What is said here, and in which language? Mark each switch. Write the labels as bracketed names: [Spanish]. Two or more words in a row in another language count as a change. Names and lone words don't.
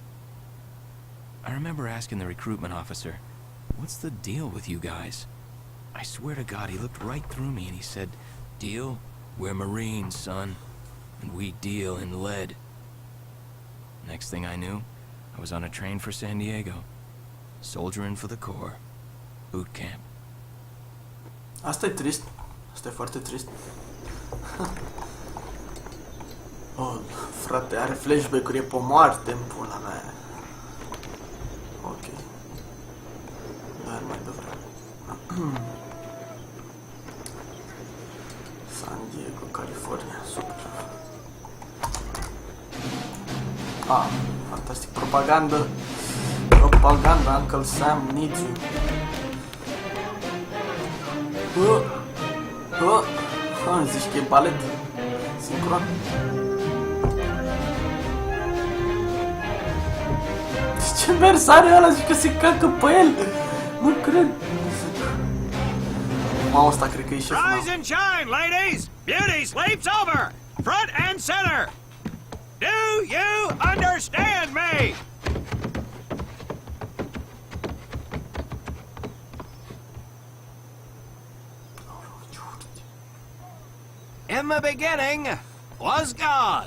[English] I remember asking the recruitment officer, "What's the deal with you guys?" I swear to God, he looked right through me and he said, "Deal? We're Marines, son, and we deal in lead." Next thing I knew, I was on a train for San Diego, soldiering for the Corps, boot camp. [Romanian] Asta e trist. Asta e foarte trist. Oh, frate, are flashback-uri, e pe moarte în pula mea. Ok. Dar mai devreme. San Diego, California, super. Ah, fantastic. Propaganda. [English] Propaganda, Uncle Sam needs you. [Romanian] Zici că e balet sincron. Ce mers are ăla? Zici că se cacă pe el. Nu cred. Mamă, ăsta cred că e șeful meu. [English] Rise and shine, ladies! Beauty sleeps over! Front and center! Do you understand me? In the beginning was God.